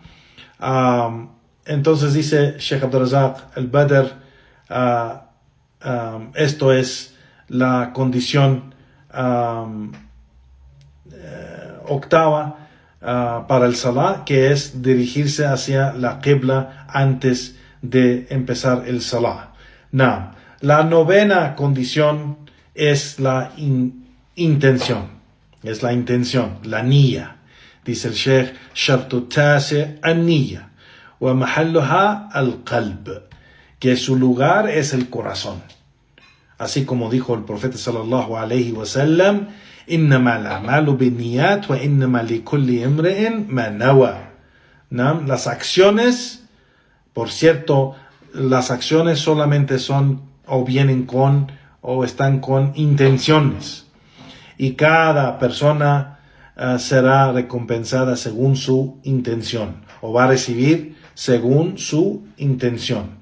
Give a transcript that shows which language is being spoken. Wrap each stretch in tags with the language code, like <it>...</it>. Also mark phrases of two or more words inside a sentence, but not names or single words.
<es>Entonces dice Sheikh Abdul Razak al-Badr, esto es la condición octava para el Salah, que es dirigirse hacia la Qibla antes de empezar el Salah. La novena condición es la intención. Es la intención, la niyya. Dice el Sheikh,</es> <ar>الشرط التاسع النية ومحلها القلب,</ar> <es>que su lugar es el corazón. Así como dijo el profeta</es> <ar>صلى الله عليه وسلم, إنما الأعمال بالنيات وإنما لكل امرئ ما نوى.</ar> <es>Las acciones, por cierto, las acciones solamente son o vienen con o están con intenciones. Y cada persona será recompensada según su intención, o va a recibir según su intención.</es>